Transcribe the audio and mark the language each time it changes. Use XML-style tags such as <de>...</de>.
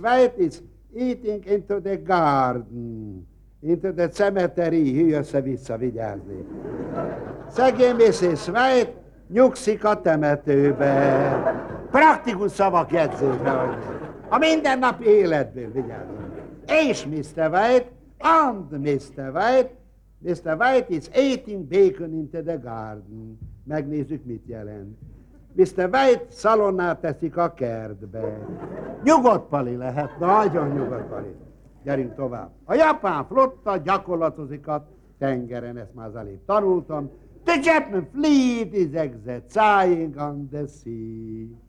<en>White is eating into the garden. Into the cemetery.</en> <hu>Hűj össze-vissza, vigyázni. Szegény Mrs. White nyugszik a temetőbe. Praktikus szavak jegyzőbe. A mindennapi életből, vigyázni.</hu> <en>És Mr. White and Mr. White. Mr. White is eating bacon into the garden.</en> <hu>Megnézzük, mit jelent. Mr. White szalonnát teszik a kertbe. Nyugodt pali lehet, nagyon nyugodt pali. Gyerünk tovább. A japán flotta gyakorlatozik a tengeren, ezt már az elég tanultam.</hu> <en>The Japanese fleet is exercising on the sea.</en>